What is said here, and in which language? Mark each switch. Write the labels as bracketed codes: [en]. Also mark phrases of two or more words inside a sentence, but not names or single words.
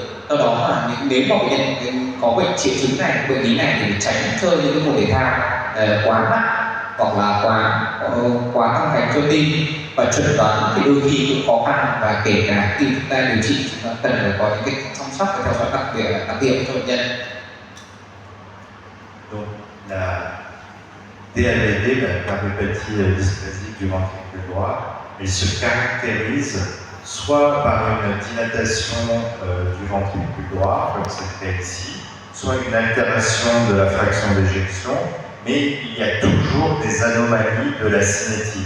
[vi] Do đó là nếu mà bệnh nhân có triệu chứng này, bệnh lý này thì tránh chơi những cái môn thể thao quá nặng hoặc là quá căng thẳng cho tim, và chẩn đoán thì đôi khi cũng khó khăn, và kể cả khi chúng ta điều trị chúng ta cần phải có những cái chăm sóc và theo dõi đặc biệt cho bệnh nhân. [fr] Donc la DABD, la cardiopathie dysplasique du ventricule droit, elle se caractérise soit par une dilatation du ventricule droit, comme c'est le cas ici, soit une altération de la fraction d'éjection, mais il y a toujours des anomalies de la cinétique.